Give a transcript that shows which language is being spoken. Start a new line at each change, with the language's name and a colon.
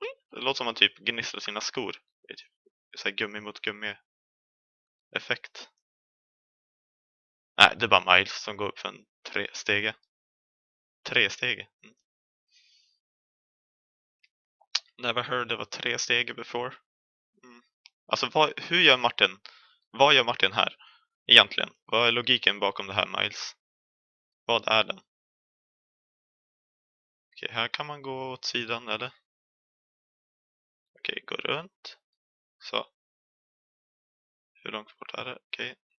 Swedish: Det låter som man typ gnisslar sina skor. Det är typ så här gummi mot gummi effekt. Nej, det är bara Miles som går upp för en trestege.
English: Never heard of a trestege before.
Swedish: Alltså, hur gör Martin? Vad gör Martin här? Egentligen. Vad är logiken bakom det här, Miles? Vad är den? Okej, här kan man gå åt sidan, eller? Okej, gå runt. Så. Hur långt bort är det? Okej.